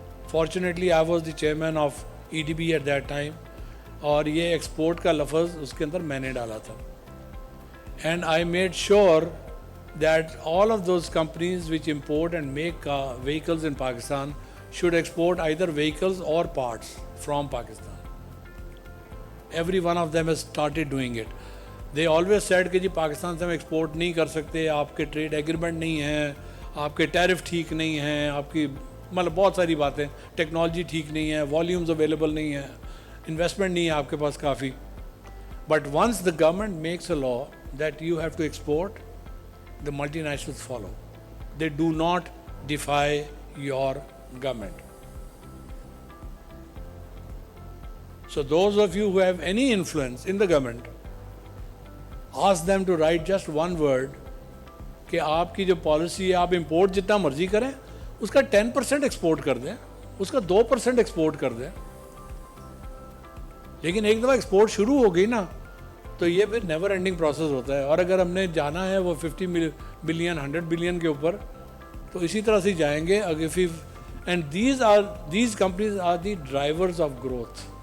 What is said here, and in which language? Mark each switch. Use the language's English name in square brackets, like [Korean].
[English] fortunately I was the chairman of EDB at that time, [Urdu] اور یہ export کا لفظ اس کے اندر میں نے ڈالا تھا. [English] And I made sure that all of those companies which import and make vehicles in Pakistan should export either vehicles or parts from Pakistan. Every one of them has started doing it. They always said [Urdu] کہ جی پاکستان سے ہم export نہیں کر سکتے, آپ کے trade agreement نہیں ہیں, آپ کے ٹیرف ٹھیک نہیں ہیں, آپ کی مطلب بہت ساری باتیں, ٹیکنالوجی ٹھیک نہیں ہے, والیومز اویلیبل نہیں ہیں, انویسٹمنٹ نہیں ہے آپ کے پاس کافی. [English] But once the government makes a law that you have to export, the multinationals follow. They do not defy your government. So those of you who have any influence in the government, ask them to write just one word [Urdu] کہ آپ کی جو policy ہے, آپ import جتنا مرضی کریں, اس کا 10% ایکسپورٹ کر دیں, اس کا 2% ایکسپورٹ کر دیں. لیکن ایک دفعہ ایکسپورٹ شروع ہو گئی نا, تو یہ پھر [English] never ending process [Urdu] ہوتا ہے. اور اگر ہم نے جانا ہے وہ 50 بلین 100 بلین کے اوپر, تو اسی طرح سے جائیں گے. [English] And these companies are the drivers of growth.